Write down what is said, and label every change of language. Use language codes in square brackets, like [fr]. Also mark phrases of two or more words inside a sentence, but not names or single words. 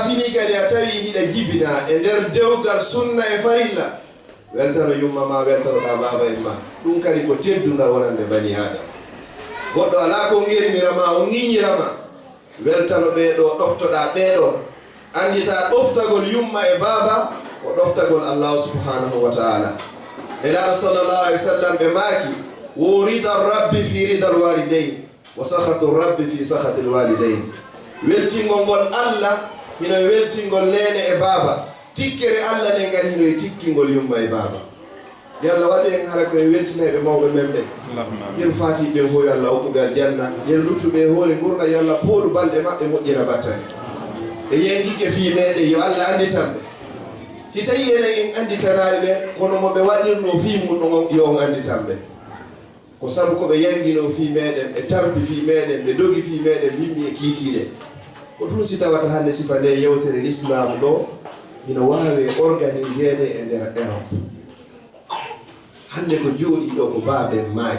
[ff] fini kadi a tawi hiɗa jibina e nder dewgal sunna e farilla weltano yumma ma weltanoɗa baba e ma ɗum kadi ko teddungal wonande [ar] بني آدم [ff] goɗɗo ala ko ngirmirama o ŋiñirama weltano ɓeeɗo ɗoftoɗa ɓeeɗo andita ɗoftagol yumma e baba ko ɗoftagol Allah [ar] سبحانه وتعالى [ff] nelaɗo [ar] صلى الله عليه وسلم [ff] ɓe maaki wo [ar] رضا ربي في رضا الوالدين وسخط ربي في سخط الوالدين [ff] weltingol ngol Allah hino weltingol nene e baba tikkere Allah ne ngari hino tikkingol yumma e baba yalla waɗi en hara koye weltineɓe mawɓe men ɓe yen fatiɓe fof yo Allah hokkuɓe aljanna yen luttuɓe hoore gurna yo Allah pooɗu balɗe maɓɓe moƴƴina battane e yengike fi meɗen yo Allah anditanɓe si tawi enen en anditanaɓe ɓe kono moɓe waɗirno fi mum ɗo yo on anditanɓe ko sabu koɓe yangino fi meɗen ɓe tampi fi meɗen ɓe dogi fi meɗen yimɓe e kiikiɗe ko ɗum si tawata hande sifa nde yewtere l'islam ɗo ina wawe organisede e nder Europe hande ko jooɗi ɗo ko baben